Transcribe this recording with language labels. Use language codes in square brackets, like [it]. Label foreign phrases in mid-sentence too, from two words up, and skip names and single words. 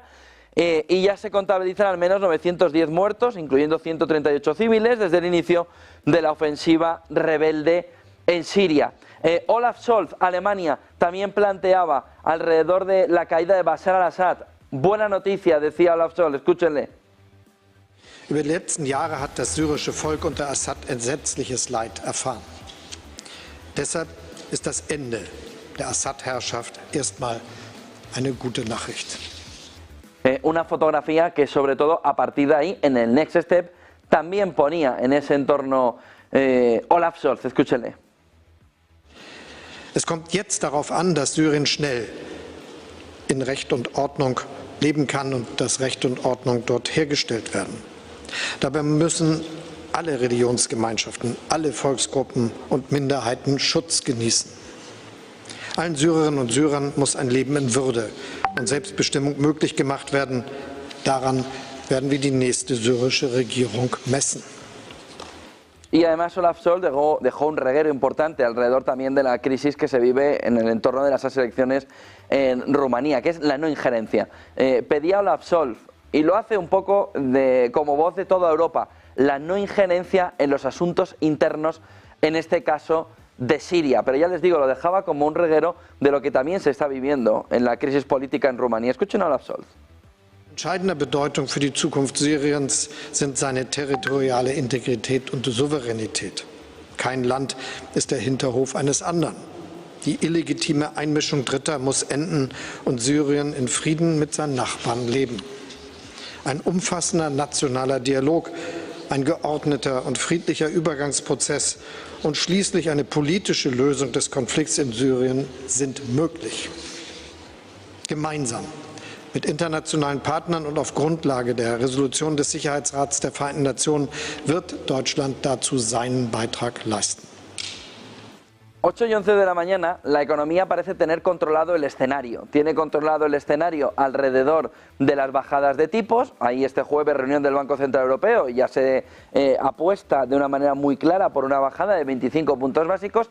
[es] Y ya se contabilizan al menos 910 muertos, incluyendo 138 civiles, desde el inicio de la ofensiva rebelde en Siria. Olaf Scholz, Alemania, también planteaba alrededor de la caída de Bashar al-Assad. Buena noticia, decía Olaf Scholz, escúchenle. [de] Über die letzten Jahre hat das syrische Volk unter Assad entsetzliches Leid erfahren. Deshalb ist das Ende der Assad-Herrschaft erstmal eine gute Nachricht. [es] Una fotografía que sobre todo a partir de ahí, en el [en] Next Step, [es] también ponía en ese entorno Olaf Scholz. Escúchele. [de] Es kommt jetzt darauf an, dass Syrien schnell in Recht und Ordnung leben kann und dass Recht und Ordnung dort hergestellt werden. Dabei müssen alle Religionsgemeinschaften, alle Volksgruppen und Minderheiten Schutz genießen. Allen Syrerinnen und Syrern muss ein Leben in Würde und Selbstbestimmung möglich gemacht werden. Daran werden wir die nächste syrische Regierung messen. [es] Y además Olaf Scholz dejó un reguero importante alrededor también de la crisis que se vive en el entorno de las elecciones en Rumanía, que es la no injerencia. Pedía Olaf Scholz, y lo hace un poco como voz de toda Europa, la no injerencia en los asuntos internos, en este caso de Siria. Pero ya les digo, lo dejaba como un reguero de lo que también se está viviendo en la crisis política en Rumanía. Escuchen a Olaf Scholz. [de] Entscheidender Bedeutung für die Zukunft Syriens sind seine territoriale Integrität und Souveränität. Kein Land ist der Hinterhof eines anderen. Die illegitime Einmischung Dritter muss enden und Syrien in Frieden mit seinen Nachbarn leben. Ein umfassender nationaler Dialog, ein geordneter und friedlicher Übergangsprozess und schließlich eine politische Lösung des Konflikts in Syrien sind möglich. Gemeinsam mit internationalen Partnern und auf Grundlage der Resolution des Sicherheitsrats der Vereinten Nationen wird Deutschland dazu seinen Beitrag leisten. [es] 8:11 de la mañana, la economía parece tener controlado el escenario. Tiene controlado el escenario alrededor de las bajadas de tipos. Ahí este jueves reunión del Banco Central Europeo y ya se apuesta de una manera muy clara por una bajada de 25 puntos básicos.